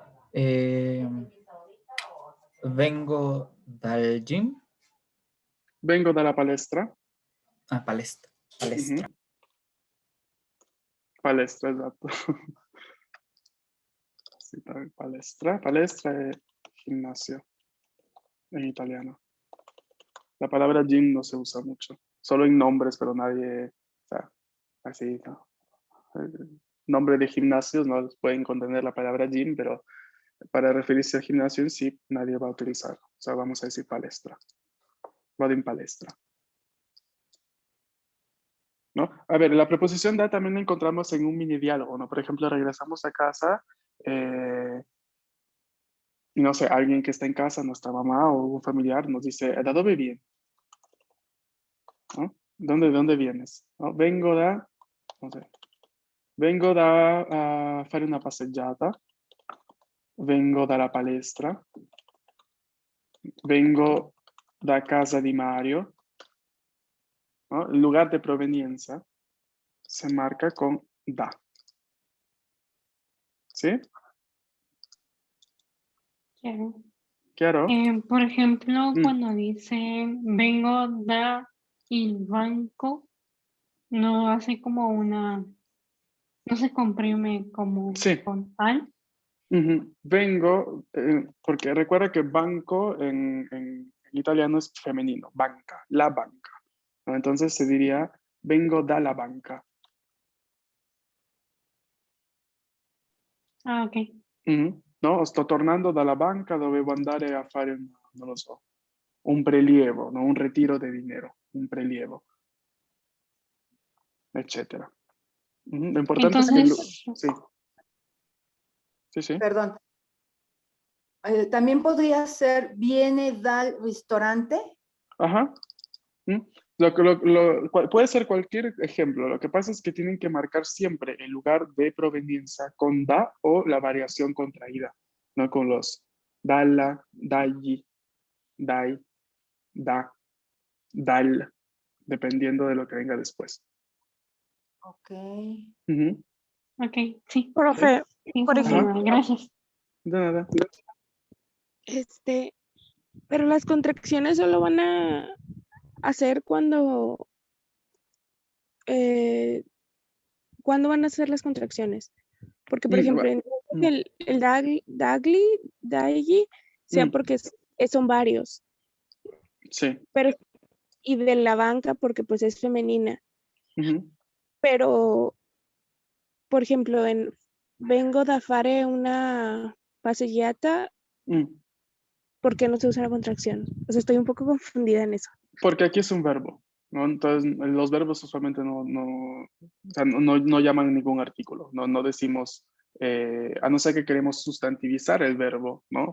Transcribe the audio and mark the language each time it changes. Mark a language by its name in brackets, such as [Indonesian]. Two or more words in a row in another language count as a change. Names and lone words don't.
[Italian] Eh, vengo dal gym. Vengo dalla palestra. Ah, palestra. Palestra. Palestra, esatto. Sì, palestra. Palestra è [Spanish] gimnasio en italiano. La palabra gym no se usa mucho. Solo en nombres, pero nadie, o sea, así, ¿no? El nombre de gimnasios no pueden contener la palabra gym, pero para referirse al gimnasio en sí, nadie va a utilizar. O sea, vamos a decir palestra. [Italian] Vado in palestra. [Spanish] ¿No? A ver, la preposición da también la encontramos en un mini diálogo, ¿no? Por ejemplo, regresamos a casa y no sé, alguien que está en casa, nuestra mamá o un familiar, nos dice, [Italian] ¿da dove vieni? [Spanish] ¿No? ¿Dónde vienes? ¿No? No sé, [Italian] vengo da fare una passeggiata, vengo dalla palestra, vengo da casa di Mario, [Spanish] ¿no? El lugar de proveniencia se marca con da, ¿sí? Claro. ¿Claro? Por ejemplo, Mm. cuando dice [Italian] vengo da il banco, [Spanish] no hace como una, no se comprime como Sí. con al. Ujú. Vengo, porque recuerda que banco en italiano es femenino, banca, la banca, ¿no? Entonces se diría, [Italian] vengo dalla banca. [Spanish] Ah, ok. Mhm. [Italian] No, sto tornando dalla banca, dovevo andare a fare, non lo so, un prelievo, no? [Spanish] Un retiro de dinero, [Italian] un prelievo, eccetera. [Spanish] Lo importante es que... Entonces, Sí, sí, sí. Perdón. También podría ser [Italian] viene dal ristorante. [Spanish] Ajá. ¿Mm? Puede ser cualquier ejemplo. Lo que pasa es que tienen que marcar siempre el lugar de proveniencia con da o la variación contraída, no con los [Italian] dalla, dagli, dai, da, dal, [Spanish] dependiendo de lo que venga después. Ok. Ujú. ok, sí, Profe, sí, por Ajá. ejemplo, gracias. De nada. pero las contracciones solo van a hacer cuando van a hacer las contracciones. Porque, por ejemplo, Mm, el dagli, sea mm, porque son varios, sí. pero y de la banca porque pues es femenina. Ujú. Pero, por ejemplo, en [Italian] vengo da fare una passeggiata, [Spanish] Mm. ¿por qué no se usa la contracción? O sea, estoy un poco confundida en eso. Porque aquí es un verbo, ¿no? Entonces, los verbos usualmente o sea, no llaman ningún artículo, no decimos, a no ser que queremos sustantivizar el verbo, ¿no?